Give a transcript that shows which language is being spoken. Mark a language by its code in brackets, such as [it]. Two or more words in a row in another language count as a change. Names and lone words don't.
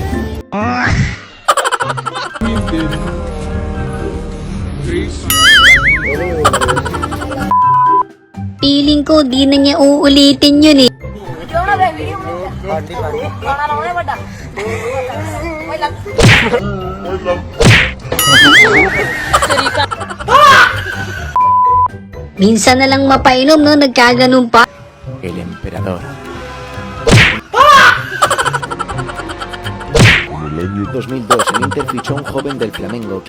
[tl] Feeling ko, di na niya uulitin yun, eh. Minsan na lang mapainom, no? Nagkaganon pa. [es] El emperador. En el año 2002, el Inter fichó a un joven del Flamengo.